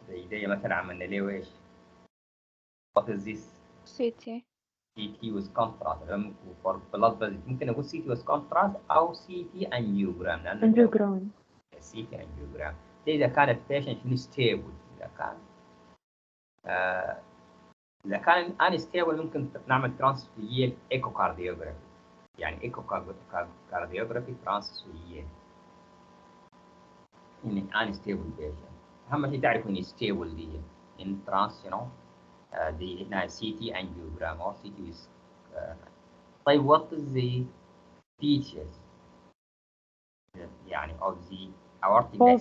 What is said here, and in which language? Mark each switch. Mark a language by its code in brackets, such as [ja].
[ar] زي مثلا عملنا ليه وإيش؟ [en] What is this? CT. CT with contrast. For blood vessel [ar] ممكن أقول [en] CT with contrast أو CT angiogram. Angiogram. CT angiogram. [ar] ده إذا كان البيشنت شنو stable. إذا كان unstable ممكن نعمل [en] Transesophageal echocardiography. [ar] يعني ايكوكارديوجرافي ترانسفيجيال. [en] in unstable patient. [ar] أهم شيء تعرف إن [en] stable دي in trans [ar] دي هنا [en] CT angiogram or CT with [ar] طيب [en] what is the features [ar] يعني [en] of the aortic False